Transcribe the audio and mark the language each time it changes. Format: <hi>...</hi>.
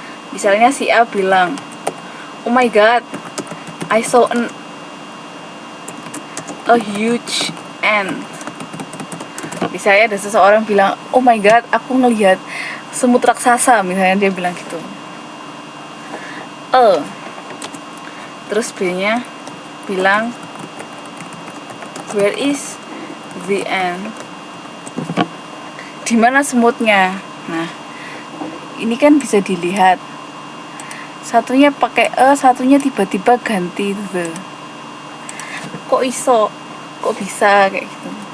<id>Misalnya si A bilang,</id> <en>"Oh my god, I saw a huge ant."</en> <id>Misalnya ada seseorang bilang, "Oh my god, aku ngelihat semut raksasa," misalnya dia bilang gitu. Terus B-nya bilang,</id> <en>"Where is the ant?"</en> <id>Di mana semutnya? Nah, ini kan bisa dilihat. Satunya pakai satunya tiba-tiba ganti the.</id> <jv>Kok iso?</jv> <id>Kok bisa kayak gitu?</id>